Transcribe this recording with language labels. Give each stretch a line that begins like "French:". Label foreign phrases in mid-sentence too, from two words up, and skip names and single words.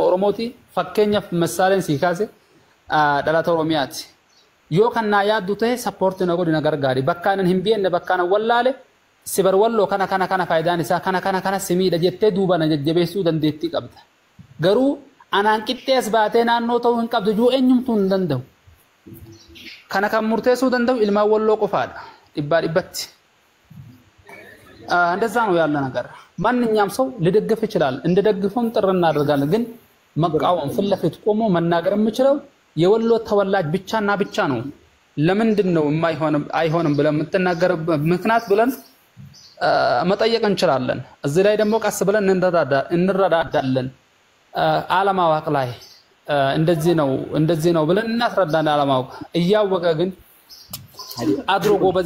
Oromo: oromooti fakkeenyaaf masaaleen sii kaase dhalata oromiyaati yoo kan naa yaaddu ta'e sappoortii na godhi na gargaari bakkaanan hin beekne bakkaanan wallaale sibar walloo kana faayidaan isaa kana simiidha jettee duuba na jajjabeessuu dandeettii qabda garuu anaan qixxees baatee naannoo ta'uu hin qabdu juu eenyumtu hin danda'u kana kan murteessuu danda'u ilma walloo qofaadha dhibbaa dhibbatti
Amharic: እንደዛ ነው ያለ ነገር ማንኛውም ሰው ሊደግፍ ይችላል እንደደግፈውም ጥሪ እናደርጋለን ግን መቃወም ፊት ለፊት ቆሞ መናገር የምችለው የወሎ ተወላጅ ብቻና ብቻ ነው ለምንድን ነው አይሆንም ብለን የምትናገርበት ምክንያት ብለን መጠየቅ እንችላለን እዚህ ላይ ደግሞ ቀስ ብለን እንረዳዳለን አለማወቅ ላይ እንደዚህ ነው ብለን እናስረዳለን አለማወቅ እያወቀ ግን አድሮ ጎበዜ